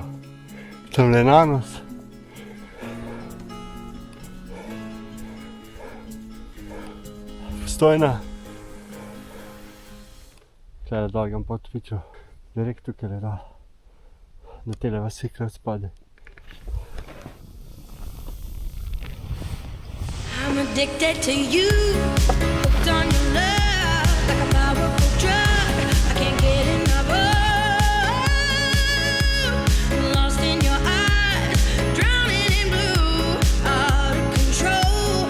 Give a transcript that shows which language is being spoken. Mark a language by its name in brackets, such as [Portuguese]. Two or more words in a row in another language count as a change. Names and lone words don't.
[Slovenian] Tamle na nos. Postojna. Tule dol grem pod Vičo. Direkt tukaj le dol. Na tele vasi krat spade. [English] I'm addicted to you, hooked on your love, like a powerful drug. I can't get enough of. Lost in your eyes, drowning in blue, out of control.